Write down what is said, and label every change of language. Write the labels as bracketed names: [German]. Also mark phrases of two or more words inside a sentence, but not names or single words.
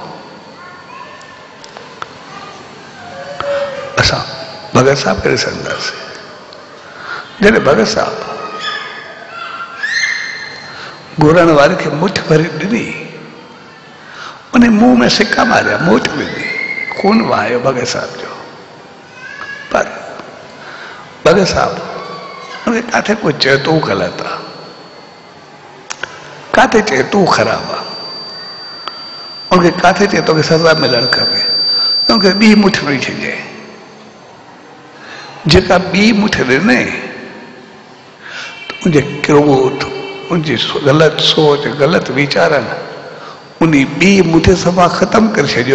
[Sindhi] असां भगत साहब खे ॾिसंदासीं, जॾहिं भगत साहब घुरण वारे खे मुठ भरे ॾिनी, उन्हें मुंह में सिक्का मारिया, मोट विधी, खून वहायो भगत साहब जो। पर भगत साहब उन्हें काथे को चए तू गलत आ, काथे चए तू खराब आ, उनके काथे चए तो सजा मिलण खपे, उनके ॿी मुठ ॾेई छॾिजे। जेका ॿी मुठ ॾिने उनजे क्रोध, उनजी गलत सोच, गलत वीचारनि उन ॿी मुठ सफ़ा ख़तम करे छॾियो।